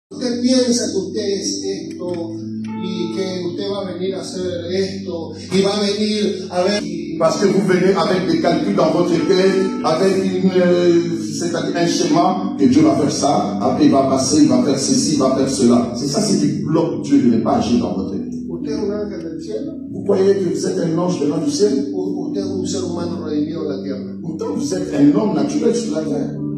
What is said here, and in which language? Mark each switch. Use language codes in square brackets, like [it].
[es] Usted piensa que usted es esto y que usted va a venir a hacer esto y va a venir a ver. [fr] Parce que vous venez avec des calculs dans votre tête, avec c'est-à-dire un schéma, que Dieu va faire ça, après il va passer, il va faire ceci, il va faire cela. C'est ça, c'est qui bloque Dieu de ne pas agir dans votre tête. [es] Usted es un ángel del cielo. [fr] Vous croyez que vous êtes un ange venant du ciel? [es] Usted es un ser humano redimido en la tierra. [fr] Pourtant, vous êtes un homme naturel sur la terre.